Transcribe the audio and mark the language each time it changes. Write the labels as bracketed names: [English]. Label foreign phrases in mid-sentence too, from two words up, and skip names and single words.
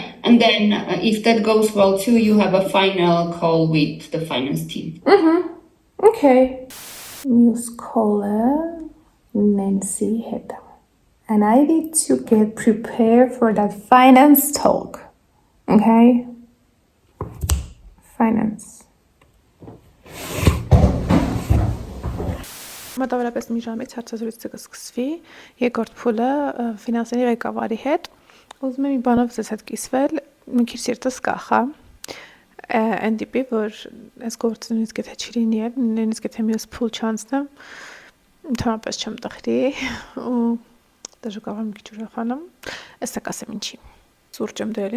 [English] And then if that goes well too, you have a final call with the finance team. Okay. News caller, Nancy Heta. And I need to get prepared for that finance talk. Okay? Finance. [Armenian] Մոտավորապես մի ժամից հարցազրույցը կսկսվի, երկրորդ փուլը ֆինանսների ղեկավարի հետ։ Ուզում եմ մի բանով ձեզ հետ կիսվել, մի քիչ սիրտս կախա։ Այն տիպի, որ այս գործը նույնիսկ եթե չի լինի, նույնիսկ եթե մյուս փուլ չանցնեմ, ընդհանրապես չեմ տխրի ու դժը կարող եմ մի քիչ ուրախանամ։ Էսա կասեմ ինչի։ Սուրճ եմ դրել